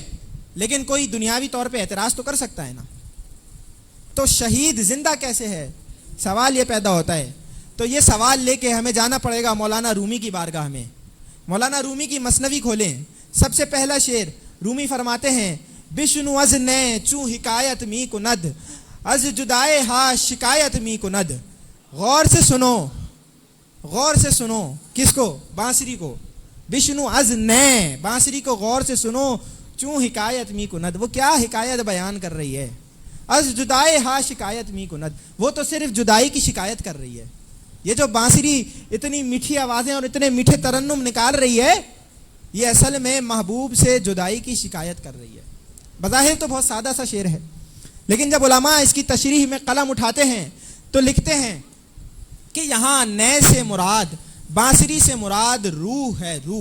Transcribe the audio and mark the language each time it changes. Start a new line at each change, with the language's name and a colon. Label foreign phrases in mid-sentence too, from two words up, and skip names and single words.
Urdu: لیکن کوئی دنیاوی طور پہ اعتراض تو کر سکتا ہے نا. تو شہید زندہ کیسے ہے, سوال یہ پیدا ہوتا ہے. تو یہ سوال لے کے ہمیں جانا پڑے گا مولانا رومی کی بارگاہ میں. مولانا رومی کی مثنوی کھولیں, سب سے پہلا شعر رومی فرماتے ہیں,
Persian: بشنو از نے چوں حکایت می کند, از جدائے ہا شکایت می کند.
Urdu: غور سے سنو, غور سے سنو. کس کو؟ بانسری کو.
Persian: بشنو از نے,
Urdu: بانسری کو غور سے سنو,
Persian: چوں حکایت می کند.
Urdu: وہ کیا حکایت بیان کر رہی ہے؟
Persian: از جدائے ہا شکایت می کند,
Urdu: وہ تو صرف جدائی کی شکایت کر رہی ہے. یہ جو بانسری اتنی میٹھی آوازیں اور اتنے میٹھے ترنم نکال رہی ہے, یہ اصل میں محبوب سے جدائی کی شکایت کر رہی ہے. بظاہر تو بہت سادہ سا شعر ہے, لیکن جب علماء اس کی تشریح میں قلم اٹھاتے ہیں تو لکھتے ہیں کہ یہاں نئے سے مراد, بانسری سے مراد روح ہے, روح.